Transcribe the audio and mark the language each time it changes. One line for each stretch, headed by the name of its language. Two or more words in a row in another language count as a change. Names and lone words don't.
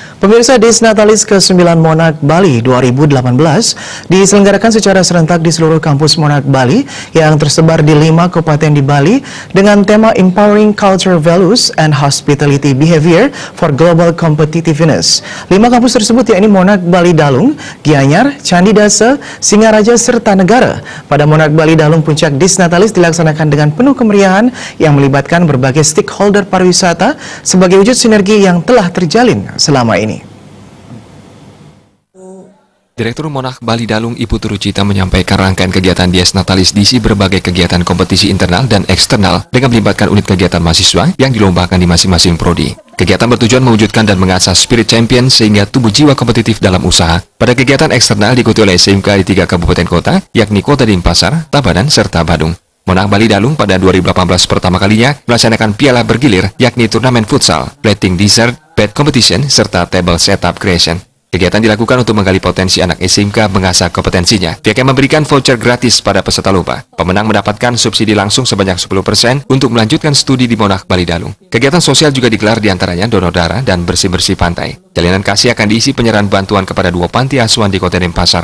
Indonesian: Pemirsa, Disnatalis ke-9 Monarch Bali 2018 diselenggarakan secara serentak di seluruh kampus Monarch Bali yang tersebar di 5 kabupaten di Bali dengan tema
English: Empowering Culture Values and Hospitality Behavior for Global Competitiveness.
Indonesian: 5 kampus tersebut yakni Monarch Bali Dalung, Gianyar, Candi Dasa, Singaraja, serta Negara. Pada Monarch Bali Dalung, puncak Disnatalis dilaksanakan dengan penuh kemeriahan yang melibatkan berbagai stakeholder pariwisata sebagai wujud sinergi yang telah terjalin selama ini. Direktur Monarch Bali Dalung Ibu Turucita menyampaikan rangkaian kegiatan Disnatalis diisi berbagai kegiatan kompetisi internal dan eksternal dengan melibatkan unit kegiatan mahasiswa yang dilombakan di masing-masing prodi. Kegiatan bertujuan mewujudkan dan mengasah
English: spirit champion
Indonesian: sehingga tumbuh jiwa kompetitif dalam usaha. Pada kegiatan eksternal diikuti oleh SMK di 3 kabupaten kota, yakni Kota Denpasar, Tabanan, serta Badung. Monarch Bali Dalung pada 2018 pertama kalinya melaksanakan piala bergilir, yakni turnamen futsal,
English: plating dessert, bed competition,
Indonesian: serta
English: table setup creation.
Indonesian: Kegiatan dilakukan untuk menggali potensi anak SMK mengasah kompetensinya. Pihaknya memberikan voucher gratis pada peserta lomba. Pemenang mendapatkan subsidi langsung sebanyak 10% untuk melanjutkan studi di Monarch Bali Dalung. Kegiatan sosial juga digelar diantaranya donor darah dan bersih-bersih pantai. Jalinan kasih akan diisi penyerahan bantuan kepada 2 panti asuhan di Kota Denpasar.